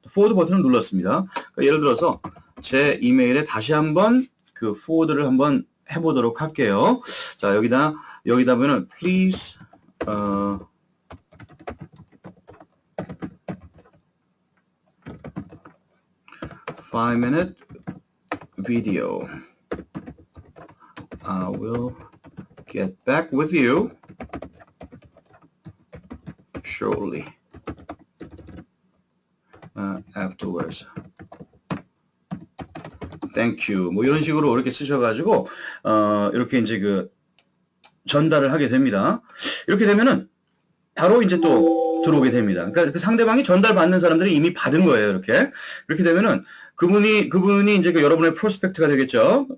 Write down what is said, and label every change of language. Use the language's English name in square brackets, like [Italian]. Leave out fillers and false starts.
[Korean] forward 버튼을 눌렀습니다. 그러니까 예를 들어서 제 이메일에 다시 한번 그 forward를 한번 해보도록 할게요. 자, 여기다 보면은 [English] please 5-minute video. I will get back with you shortly afterwards. Thank you. [Korean] 뭐 이런 식으로 이렇게 쓰셔가지고 이렇게 이제 전달을 하게 됩니다. 이렇게 되면은 바로 이제 또 들어오게 됩니다. 그러니까 그 상대방이 전달받는 사람들이 이미 받은 거예요. 이렇게 되면은 그분이 이제 여러분의 프로스펙트가 되겠죠.